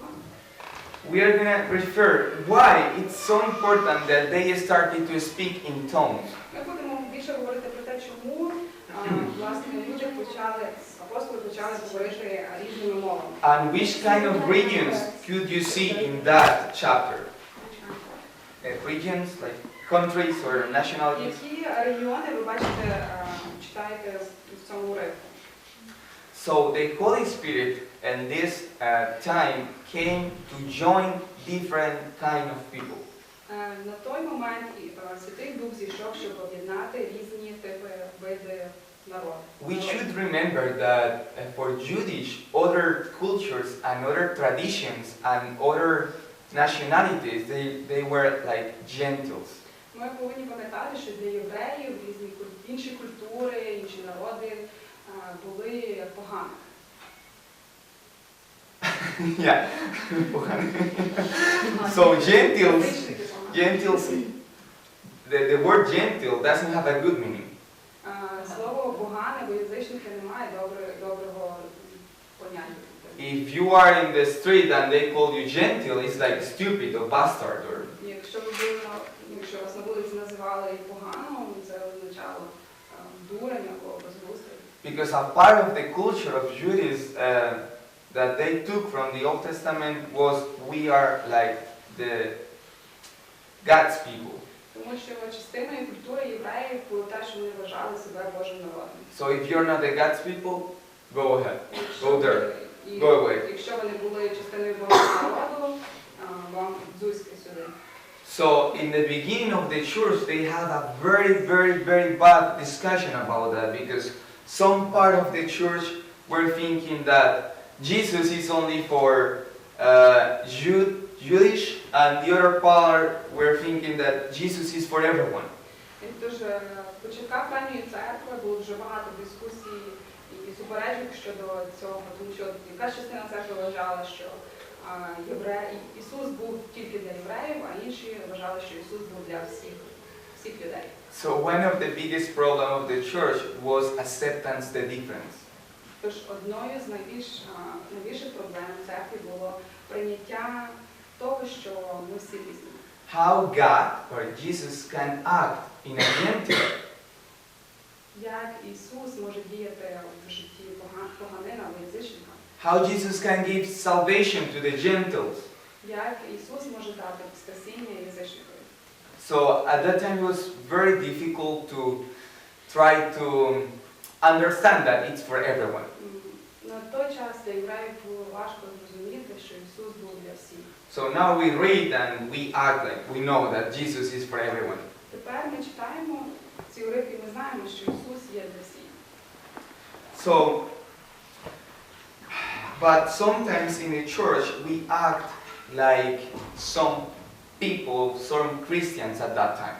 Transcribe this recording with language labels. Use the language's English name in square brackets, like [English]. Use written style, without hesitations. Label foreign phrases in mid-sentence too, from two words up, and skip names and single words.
[English] We are gonna refer why it's so important that they started to speak in tongues. [Ukrainian] Ми будемо більше говорити про те, чому власне апостоли почали говорити різними мовами. [English] And which kind of regions could you see in that chapter? Regions like countries or nationalities? [Ukrainian] Які регіони ви бачите, читаєте в цьому уривку? [English] So the Holy Spirit in this time came to join different kind of people. [Ukrainian] На той момент Святий Дух зійшов, щоб об'єднати різні типи, види народу. [English] We should remember that for Jewish, other cultures and other traditions and other nationalities, they were like gentiles. [Ukrainian] Ми повинні пам'ятати, що для євреїв інші культури, інші народи були погані. [English] Yeah. So Gentiles, the word gentle doesn't have a good meaning. [Ukrainian] Слово погане, бо язичники немає доброго поняття. [English] If you are in the street and they call you gentle, it's like stupid or bastard or. [Ukrainian] Якщо вас на вулиці називали поганим, це означало дурень або безглуздий. [English] Because a part of the culture of Judaism that they took from the Old Testament was we are like the God's people. [Ukrainian] Тому що частиною культури євреїв було те, що вони вважали себе Божим народом. [English] So if you're not the God's people, go ahead, go there, go away. [Ukrainian] Якщо вони були частиною Божого народу, вам дзузьки сюди. [English] So in the beginning of the church, they had a very bad discussion about that because some part of the church were thinking that Jesus is only for Jewish, and the other part were thinking that Jesus is for everyone. [Ukrainian] Тож в початках ранньої церкви було дуже багато дискусій і суперечок щодо цього, тому що якась частина церкви вважала, що Ісус був тільки для євреїв, а інші вважали, що Ісус був для всіх людей. [English] So one of the biggest problems of the church was acceptance the difference. [Ukrainian] Тож одною з найбільших проблем церкви було прийняття того, що ми всі різні. [English] How God or Jesus can act in a Gentile. [Ukrainian] Як Ісус може діяти в житті поганина або язичника. [English] How Jesus can give salvation to the Gentiles. [Ukrainian] Як Ісус може дати спасіння язичникові. [English] So at that time it was very difficult to try to understand that it's for everyone. [Ukrainian] На той час для євреїв було важко зрозуміти, що Ісус був для всіх. [English] So now we read and we act like we know that Jesus is for everyone. [Ukrainian] Тепер ми читаємо ці уривки, ми знаємо, що Ісус є для всіх. [English] So, but sometimes in the church we act like some people, some Christians at that time.